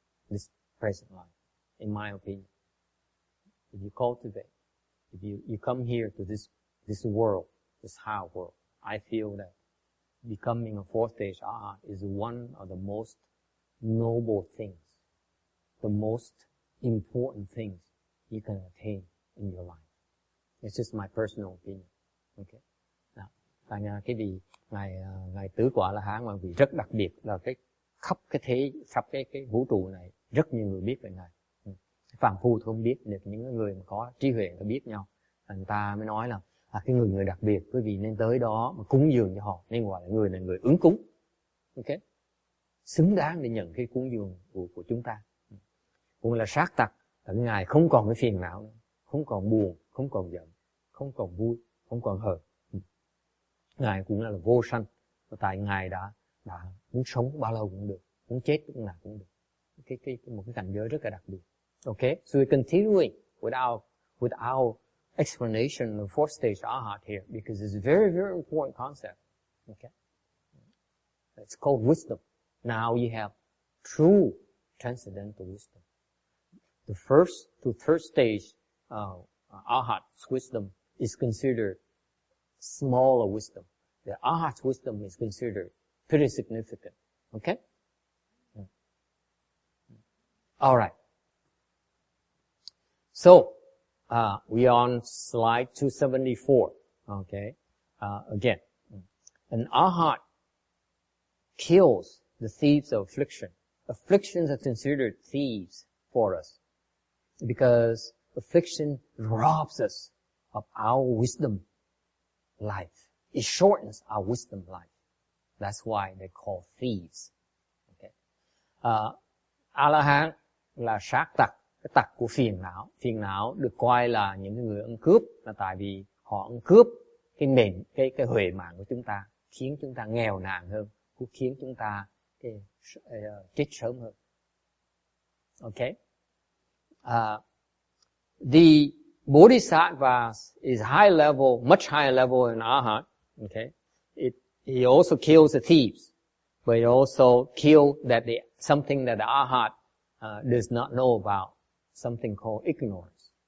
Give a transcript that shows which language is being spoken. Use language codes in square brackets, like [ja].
[en] This present life, in my opinion. If you cultivate, if you come here to this world, this high world, I feel that becoming a fourth stage ahat is one of the most noble things, the most important things you can attain in your life. It's just my personal opinion. [vi] Okay. Đó. Và cái ngài tứ quả La Hán là vị rất đặc biệt, là khắp cái vũ trụ này rất nhiều người biết về ngài. Phàm phu thì không biết, được những người mà có trí huệ người ta biết nhau. Người ta mới nói là cái người đặc biệt, quý vị nên tới đó mà cúng dường cho họ, nên gọi là người này người ứng cúng. Ok? Xứng đáng để nhận cái cúng dường của chúng ta. Cũng là sát tặc, là ngài không còn cái phiền não nữa, không còn buồn, không còn giận, không còn vui, không còn hờn. Ngài cũng là vô sanh, tại ngài đã muốn sống bao lâu cũng được, muốn chết lúc nào cũng được. Một cái cảnh giới rất là đặc biệt. [en] Okay, so we're continuing with our explanation of fourth stage ahat here, because it's a very, very important concept. Okay, it's called wisdom. Now you have true transcendental wisdom. The first to third stage ahat wisdom is considered smaller wisdom. The arhat's wisdom is considered pretty significant. Okay? Alright. So, we are on slide 274. Okay? Again. An arhat kills the thieves of affliction. Afflictions are considered thieves for us because affliction robs us of our wisdom life. It shortens our wisdom life. That's why they're called thieves. Okay. [vi] A-la-hán là sát tặc, cái tặc của phiền não. Phiền não được coi là những người ăn cướp là tại vì họ ăn cướp cái huệ mạng của chúng ta, khiến chúng ta nghèo nàn hơn, cũng khiến chúng ta chết sớm hơn. [en] Okay? The Bodhisattva is high level, much higher level than Arhat. Okay? He also kills the thieves, but he also kills something that the Arhat does not know about, something called ignorance.